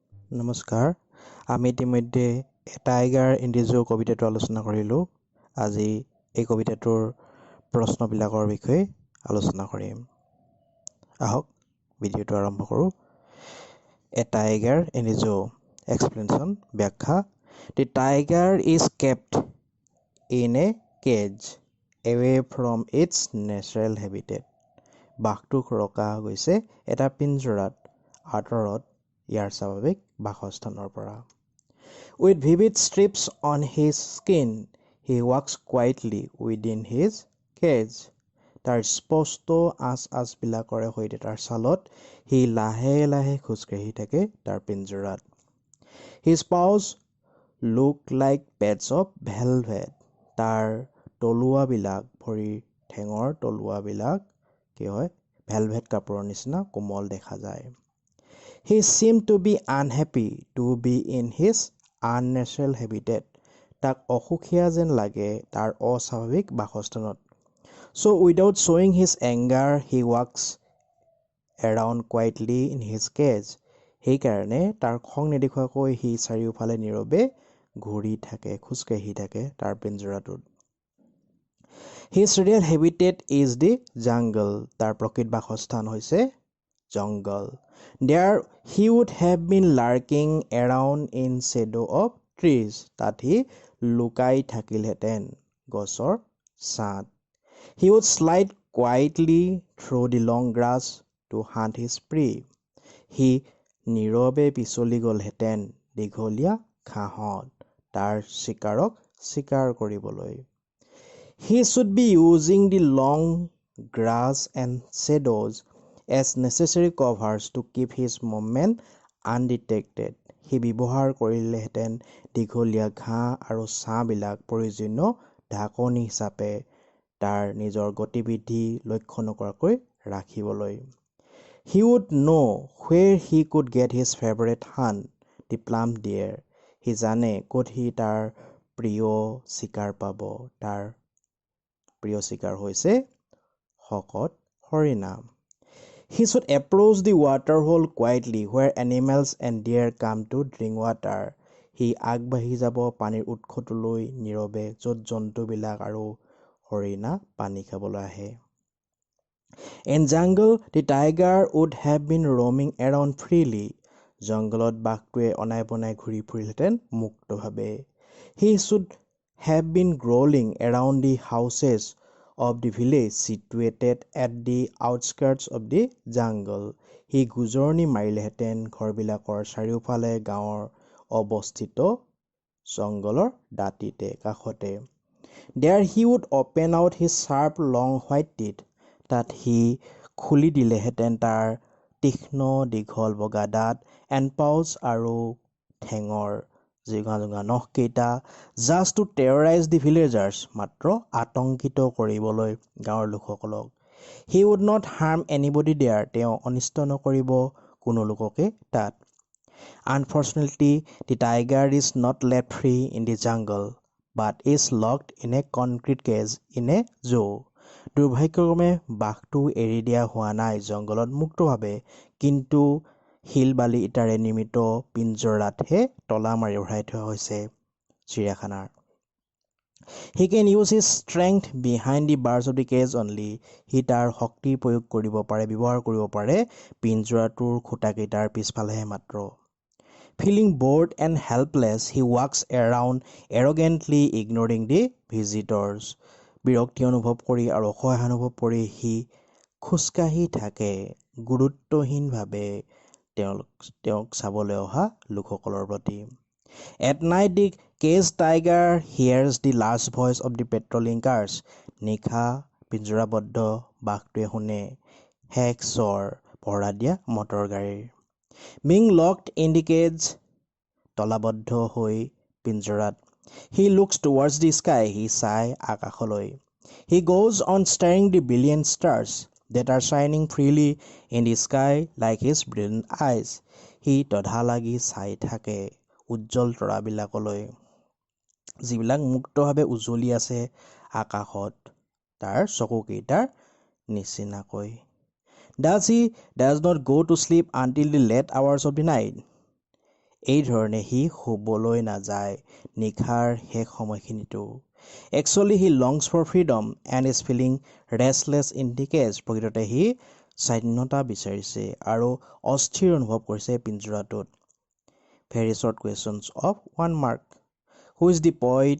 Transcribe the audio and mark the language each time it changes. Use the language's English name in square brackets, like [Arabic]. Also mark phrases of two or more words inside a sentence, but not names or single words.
[Assamese] নমস্কাৰ আমি ইতিমধ্যে টাইগাৰ ইন দি জু কবিতাটো আলোচনা কৰিলোঁ আজি এই কবিতাটোৰ প্ৰশ্নবিলাকৰ বিষয়ে আলোচনা কৰিম আহক ভিডিঅ'টো আৰম্ভ কৰোঁ এ টাইগাৰ ইন দি জু [English] এক্সপ্লেনেশ্যন ব্যাখ্যা the tiger is kept in a cage away from its natural habitat [Assamese] বাঘটোক ৰখা গৈছে এটা পিঞ্জৰাত আঁতৰত ইয়াৰ স্বাভাৱিক বাসস্থানৰ পৰা [English] with vivid strips on his skin he walks quietly within his [Assamese] cage তাৰ স্পষ্ট আঁচবিলাকৰে সৈতে তাৰ ছালত সি লাহে লাহে খোজকাঢ়ি থাকে তাৰ পিঞ্জৰাত [English] his paws look like pads of velvet [Assamese] তাৰ তলুৱাবিলাক ভৰিৰ ঠেঙৰ তলুৱাবিলাক কি হয় ভেলভেট কাপোৰৰ নিচিনা কোমল দেখা যায় [English] He seemed to be unhappy to be in his unnatural habitat. [Assamese] তাক অসুখীয়া যেন লাগে তাৰ অস্বাভাৱিক বাসস্থানত [English] So without showing his anger, he walks around quietly in his cage. [Assamese] সেইকাৰণে তাৰ খং নেদেখুৱাকৈ সি চাৰিওফালে নীৰৱে ঘূৰি থাকে খোজকাঢ়ি থাকে তাৰ পিঞ্জৰাটোত [English] His real habitat is the jungle. [Assamese] তাৰ প্ৰকৃত বাসস্থান হৈছে জংগল [English] There he would have been lurking around in shadow of trees. [Assamese] তাত সি লুকাই থাকিলহেঁতেন গছৰ ছাঁত [English] He would slide quietly through the long grass to hunt his prey. [Assamese] সি নীৰৱে পিছলি গ'লহেঁতেন দীঘলীয়া ঘাঁহত তাৰ চিকাৰক চিকাৰ কৰিবলৈ [English] He should be using the long grass and shadows as necessary covers to keep his movement undetected. [Assamese] সি ব্যৱহাৰ কৰিলেহেঁতেন দীঘলীয়া ঘাঁহ আৰু ছাঁবিলাক প্ৰয়োজনীয় ঢাকনি হিচাপে তাৰ নিজৰ গতিবিধি লক্ষ্য নকৰাকৈ ৰাখিবলৈ [English] He would know where he could get his favorite hunt, the plum deer. [Assamese] সি জানে ক'ত সি তাৰ প্ৰিয় চিকাৰ পাব তাৰ প্ৰিয় চিকাৰ হৈছে শকত হৰিণা [English] He should approach the water hole quietly where animals and deer come to drink water. [Assamese] সি আগবাঢ়ি যাব পানীৰ উৎসটোলৈ নীৰৱে য'ত জন্তুবিলাক আৰু হৰিণা পানী খাবলৈ আহে [English] In jungle, the tiger would have been roaming around freely. [Assamese] জংগলত বাঘটোৱে অনাই বনাই ঘূৰি ফুৰিলহেঁতেন মুক্তভাৱে [English] He should have been growling around the houses of the village situated at the outskirts of the jungle. [Assamese] সি গুজৰণি মাৰিলেহেঁতেন ঘৰবিলাকৰ চাৰিওফালে গাঁৱৰ অৱস্থিত জংগলৰ দাঁতিতে কাষতে [English] There he would open out his sharp long white teeth. [Assamese] তাত সি খুলি দিলেহেঁতেন তাৰ তীক্ষ্ণ দীঘল বগা দাঁত [English] and paws [Assamese] আৰু ঠেঙৰ জিঙা জিঙা নখকেইটা [English] just to terrorize the villagers [Assamese] মাত্ৰ আতংকিত কৰিবলৈ গাঁৱৰ লোকসকলক [English] He would not harm anybody there. [Assamese] তেওঁ অনিষ্ট নকৰিব কোনো লোককে তাত [English] Unfortunately, the tiger is not left free in the jungle but is locked in a concrete cage in a zoo. [Assamese] দুৰ্ভাগ্যক্ৰমে বাঘটো এৰি দিয়া হোৱা নাই জংগলত মুক্তভাৱে কিন্তু শিল বালি ইটাৰে নিৰ্মিত পিঞ্জৰাতহে তলা মাৰি ভৰাই থোৱা হৈছে চিৰিয়াখানাৰ [English] He can use his strength behind the bars of the cage only. [Assamese] সি তাৰ শক্তি প্ৰয়োগ কৰিব পাৰে ব্যৱহাৰ কৰিব পাৰে পিঞ্জৰাটোৰ খুঁটাকেইটাৰ পিছফালেহে মাত্ৰ [English] Feeling bored and helpless, he walks around arrogantly ignoring the visitors. [Assamese] বিৰক্তি অনুভৱ কৰি আৰু অসহায় অনুভৱ কৰি সি খোজকাঢ়ি থাকে গুৰুত্বহীনভাৱে তেওঁক চাবলৈ অহা লোকসকলৰ প্ৰতি [English] At night, the caged tiger hears the last voice of the patrolling cars. [Assamese] নিশা পিঞ্জৰাবদ্ধ বাঘটোৱে শুনে শেষ স্বৰ পহৰা দিয়া মটৰ গাড়ীৰ [English] Being locked in the cage, [Assamese] তলাবদ্ধ হৈ পিঞ্জৰাত [English] He looks towards the sky. [Assamese] সি চাই আকাশলৈ [English] He goes on staring the billion stars that are shining freely in the sky like his brilliant eyes. [Assamese] সি তধা লাগি চাই থাকে উজ্জ্বল তৰাবিলাকলৈ যিবিলাক মুক্তভাৱে উজ্বলি আছে আকাশত তাৰ চকুকেইটাৰ নিচিনাকৈ [English] Does he does not go to sleep until the late hours of the night? [Assamese] এই ধৰণে সি শুবলৈ নাযায় নিশাৰ শেষ সময়খিনিতো [English] actually he longs for freedom and is feeling restless in the cage [Assamese] প্ৰকৃততে সি স্বাধীনতা বিচাৰিছে আৰু অস্থিৰ অনুভৱ কৰিছে পিঞ্জৰাটোত [English] very short questions of 1 mark who is the poet